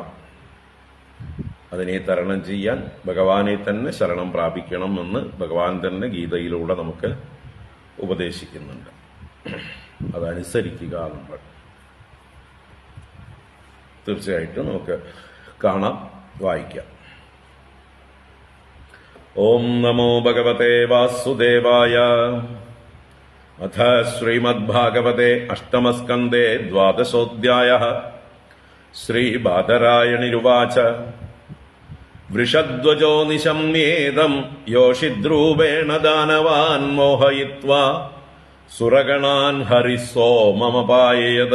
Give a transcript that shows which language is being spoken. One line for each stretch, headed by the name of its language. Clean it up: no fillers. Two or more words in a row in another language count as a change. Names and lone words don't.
Malayalam: അതിനെ തരണം ചെയ്യാൻ ഭഗവാനെ തന്നെ ശരണം പ്രാപിക്കണം എന്ന് ഭഗവാൻ തന്നെ ഗീതയിലൂടെ നമുക്ക് ഉപദേശിക്കുന്നുണ്ട്. അതനുസരിക്കുക നമ്മൾ. തീർച്ചയായിട്ടും നമുക്ക് കാണാം, വായിക്കാം.
Sanskrit: ഓം നമോ ഭഗവതേ വാസുദേവായ. अथ श्रीमद्भागवते अष्टमस्कन्धे द्वादशोऽध्यायः। श्रीबादरायणिरुवाच वृषध्वजो निशम्येदम् योषिद्रूपेण दानवान् मोहयित्वा सुरगणान् हरिः सोममपाययत्।